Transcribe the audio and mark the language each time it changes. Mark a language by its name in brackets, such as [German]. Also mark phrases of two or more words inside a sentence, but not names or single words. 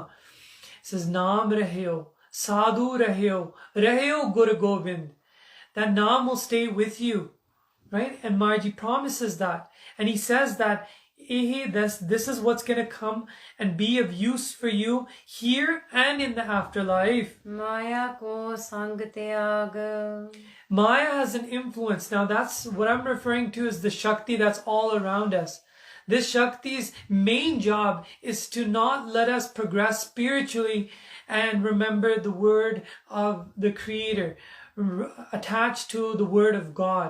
[English] He says, [Punjabi] ਨਾਮ ਰਹਿਓ, ਸਾਧੂ ਰਹਿਓ, ਰਹਿਓ ਗੁਰ ਗੋਬਿੰਦ. [English] That Naam will stay with you. Right? And Maharaji promises that. And he says that this is what's going to come and be of use for you here and in the afterlife. [Punjabi] ਮਾਇਆ ਕੋ ਸੰਗ ਤਿਆਗ. [English] Maya has an influence. Now that's what I'm referring to as the Shakti that's all around us. This Shakti's main job is to not let us progress spiritually and remember the word of the Creator, attached to the word of God.